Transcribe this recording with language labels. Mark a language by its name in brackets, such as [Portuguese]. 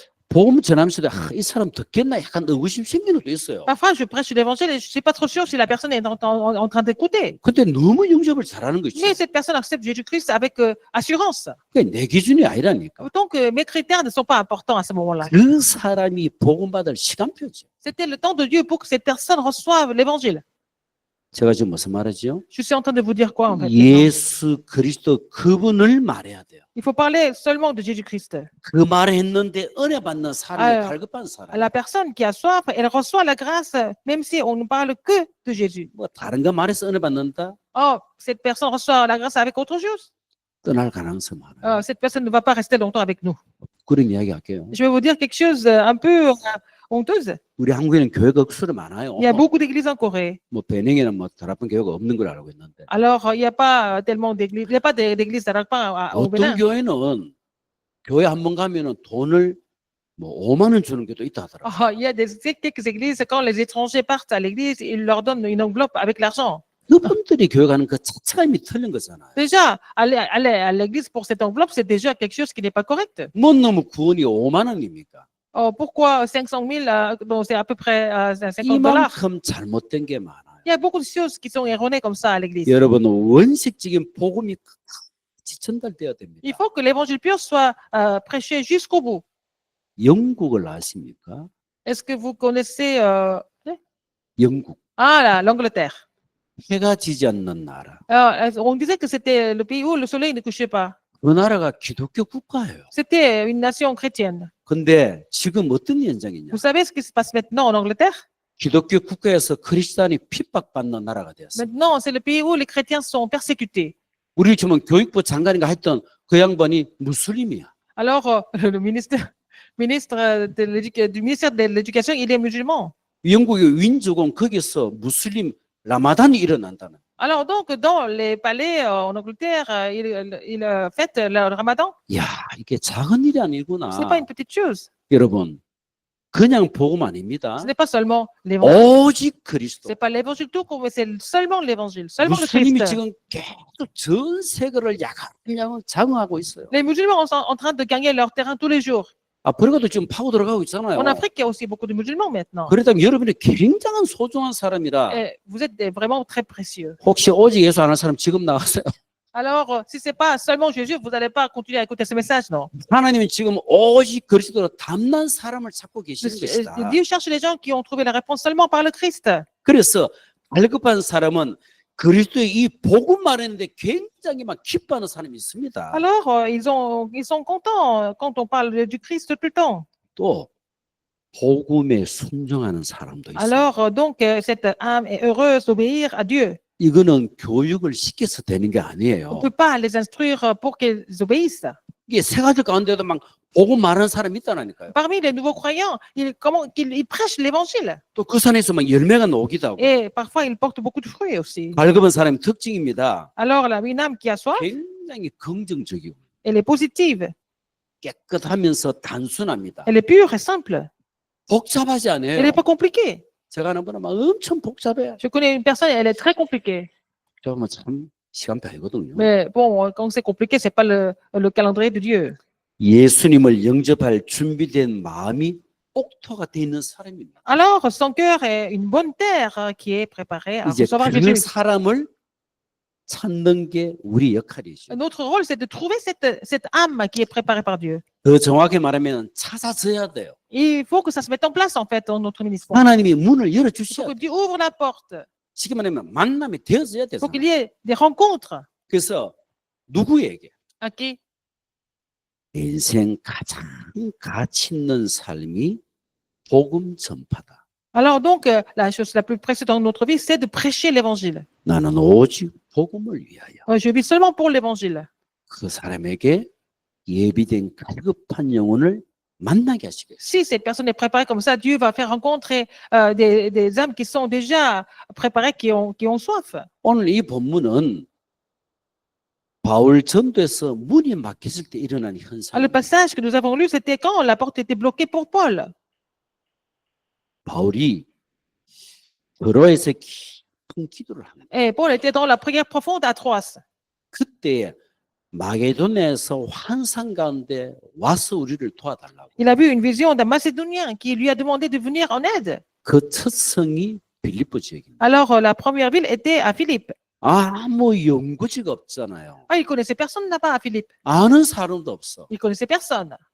[Korean] 복음 전하면서도 이 사람 듣겠나 약간 의구심 생기는 것도 있어요. [French] parfois, je prêche l'évangile et je ne suis pas trop sûr si la personne est en train d'écouter. [Korean] 근데 너무 영접을 잘하는 거지. [French] Mais cette personne accepte Jésus-Christ avec assurance. [Korean] 그게 내 기준이 아니라니까. [French] Autant que mes critères ne sont pas importants à ce moment-là. [Korean] 그 사람이 복음 받을 시간표죠. [French] C'était le temps de Dieu pour que cette personne reçoive l'évangile. [Korean] 제가 지금 무슨 말하죠? [French] Je suis en train de vous dire quoi en fait? [Korean] 예수 그리스도 그분을 말해야 돼요. [French] Il faut parler seulement de Jésus-Christ. [Korean] 그 말을 했는데 은혜 받는 사람이 아유. 갈급한 사람. [French] La personne qui a soif, elle reçoit la grâce, même si on ne parle que de Jésus. [Korean] 뭐 다른 거 말해서 은혜 받는다? [French] Oh, cette personne reçoit la grâce avec autre chose. [Korean] 떠날 가능성 많아요. [French] Cette personne ne va pas rester longtemps avec nous. [Korean] 그런 이야기 할게요. [French] Je vais vous dire quelque chose un peu honteuse. [Korean] 우리 한국에는 교회가 억수로 많아요. [French] Il y a beaucoup d'églises en Corée. [Korean] 뭐 베닝에는 뭐 더 나쁜 교회가 없는 걸 알고 있는데 [French] Alors, il n'y a pas tellement d'églises. Il n'y a pas d'églises d'Arabes au [Korean] 어떤 [French] Bénin. [Korean] 교회는 교회 한 번 가면은 돈을 뭐 5만 원 주는 게도 있다 하더라고요. [French] Il y a quelques églises, quand les étrangers partent à l'église, ils leur donnent une enveloppe avec l'argent. [Korean] 그분들이 교회 가는 그 자체가 이미 틀린 거잖아요. [French] Déjà, aller à l'église pour cette enveloppe, c'est déjà quelque chose qui n'est pas correct. [Korean] 뭔 놈의 구원이 5만 원입니까? [French] Pourquoi 500 000, donc c'est à peu près $50? [Korean] 이만큼 잘못된 게 많아요. [French] Il y a beaucoup de choses qui sont erronées comme ça à l'église. [Korean] 여러분 원칙적인 복음이 끝까지 전달돼야 됩니다. [French] Il faut que l'évangile pur soit prêché jusqu'au bout. [Korean] 영국을 아십니까? [French] Est-ce que vous connaissez [Korean] 영국. [French] l'Angleterre? [Korean] 해가 지지 않는 나라. [French] On disait que c'était le pays où le soleil ne couchait pas. [Korean] 그 나라가 기독교 국가예요. [French] C'était une nation chrétienne. [Korean] 근데 지금 어떤 현상이냐? [French] Vous savez ce qui se passe maintenant en Angleterre? [Korean] 기독교 국가에서 크리스찬이 핍박받는 나라가 되었어요. [French] Maintenant, c'est le pays où les chrétiens sont persécutés. [Korean] 우리 지금 교육부 장관인가 했던 그 양반이 무슬림이야. [French] Alors, le ministre du ministère de l'Éducation, il est musulman. [Korean] 영국의 윈즈공 거기서 무슬림 라마단이 일어난다는. [French] Alors donc, dans les palais en Angleterre, ils fêtent le ramadan. [Korean] 야, 이게 작은 일이 아니구나. [French] Ce n'est pas une petite chose. [Korean] 여러분, 그냥 복음 아닙니다. [French] Ce n'est pas seulement l'évangile. [Korean] 오직 그리스도. [French] Ce n'est pas l'évangile tout court, mais c'est seulement l'évangile, seulement le [Korean] 무슬림이 [French] Christ. [Korean] 지금 계속 전 세계를 야금야금 장악하고 있어요. [French] Les musulmans sont en train de gagner leur terrain tous les jours. [Korean] 아프리카도 지금 파고 들어가고 있잖아요. [French] En Afrique, il y a aussi beaucoup de musulmans maintenant. [Korean] 그렇다면 여러분이 굉장한 소중한 사람이라 [French] Et vous êtes vraiment très précieux. [Korean] 혹시 오직 예수 안 할 사람 지금 나가세요. [French] Alors, si ce n'est pas seulement Jésus, vous n'allez pas continuer à écouter ce message, non? [Korean] 하나님은 지금 오직 그리스도로 담난 사람을 찾고 계시는 것이다. [French] Dieu cherche les gens qui ont trouvé la réponse seulement par le Christ. [Korean] 그래서 갈급한 사람은 그리스도의 이 복음 말하는데 굉장히 막 기뻐하는 사람이 있습니다. [French] Alors, ils sont contents quand on parle du Christ tout le temps. [Korean] 또 복음에 순종하는 사람도 있어요. [French] Alors, donc, cette âme est heureuse d'obéir à Dieu. [Korean] 이거는 교육을 시켜서 되는 게 [French] On ne [Korean] 아니에요. [French] peut pas les instruire pour qu'ils obéissent. [Korean] 이게 세 가지 가운데도 막 복음 말하는 사람이 있다니까요. [French] Parmi les nouveaux croyants, ils prêchent l'évangile. [Korean] 또 그 산에서 막 열매가 나오기도 하고. [French] Et parfois, ils portent beaucoup de fruits aussi. [Korean] 갈급한 사람의 특징입니다. [French] Alors, une âme qui a soif, [Korean] 굉장히 긍정적이고 [French] elle est positive. [Korean] 깨끗하면서 단순합니다. [French] Elle est pure et simple. [Korean] 복잡하지 [French] Elle [Korean] 않아요. [French] n'est pas compliquée. [Korean] 제가 아는 분은 막 엄청 복잡해요. [French] Je connais une personne, elle est très compliquée. [Korean] 저뭐 참 시간표 아니거든요. [French] Mais bon, quand c'est compliqué, c'est pas le calendrier de Dieu. [Korean] 예수님을 영접할 준비된 마음이 옥토가 돼 있는 사람입니다. [French] Alors, son cœur est une bonne terre qui est préparée à [Korean] 이제 [French] recevoir [Korean] 그 [French] Jésus. [Korean] 사람을 찾는 게 우리 역할이죠. [French] Notre rôle, c'est de trouver cette âme qui est préparée par Dieu. [Korean] 더 정확히 말하면 찾아져야 돼요. [French] Il faut que ça se mette en place, en fait, dans notre ministère. [Korean] 하나님이 문을 [French] Il faut [Korean] 열어주셔야 [French] que [Korean] 돼요. [French] Dieu ouvre la porte. [Korean] 쉽게 말하면 만남이 되어져야 [French] Il [Korean] 돼요. [French] faut qu'il y ait des rencontres. [Korean] 그래서 누구에게 [French] À qui? [Korean] 인생 가장 가치 있는 삶이 복음 전파다. [French] Alors donc, la chose la plus précieuse dans notre vie, c'est de prêcher l'évangile. [Korean] 나는 오직 복음을 위하여. [French] Je vis seulement pour l'évangile. [Korean] 그 사람에게 예비된 갈급한 영혼을 만나게 하시겠어요. [French] Si cette personne est préparée comme ça, Dieu va faire rencontrer des âmes qui sont déjà préparées, qui ont soif. [Korean] 오늘 이 본문은 바울 전도에서 문이 막혔을 때 일어난 [French] Le [Korean] 현상. [French] passage que nous avons lu, c'était quand la porte était bloquée pour Paul. [Korean] 바울이 드로에서 깊은 기도를 합니다. [French] Et Paul était dans la prière profonde à Troas. [Korean] 그때 마게도냐에서 환상 가운데 와서 우리를 도와달라고. [French] Il a vu une vision d'un Macédonien qui lui a demandé de venir en aide. [Korean] 그 첫 성이 빌립보 지역입니다. [French] Alors, la première ville était à Philippe. [Korean] 아무 연고지가 없잖아요. [French] Ah, il connaissait personne là-bas à Philippe. [Korean] 아는 사람도 없어. [French] Il connaissait personne.